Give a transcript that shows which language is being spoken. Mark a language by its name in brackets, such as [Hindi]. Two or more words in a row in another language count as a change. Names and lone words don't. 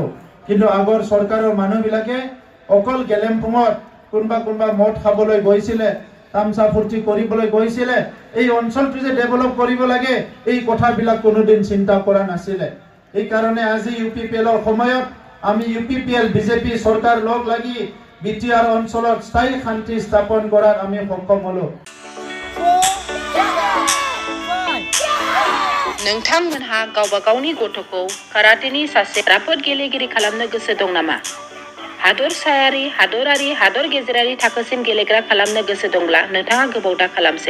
[Assamese] কিন্তু আগৰ চৰকাৰৰ মানুহবিলাকে অকল গেলেমফুঙত কোনোবা মদ খাবলৈ গৈছিলে, তামচা ফূৰ্তি কৰিবলৈ গৈছিলে, এই অঞ্চলটো যে ডেভেলপ কৰিব লাগে এই কথাবিলাক কোনোদিন চিন্তা কৰা নাছিলে। এইকাৰণে আজি UPPLৰ সময়ত আমি UPPL বিজেপি চৰকাৰ লগ লাগি বিটিআৰ অঞ্চলত স্থায়ী শান্তি স্থাপন কৰাৰ আমি সক্ষম হলো। [Bodo] नोंथांमोनहा गावबा गावनि गथ'खौ काराटेनि सासे राफोद गेलेगिरि खालामनो गोसो दं नामा? हादरसायारि, हादरारि, हादर गेजेरारि थाखोसिम गेलेग्रा खालामनो गोसो दंब्ला नोंथाङा गोबाव दा खालामसै।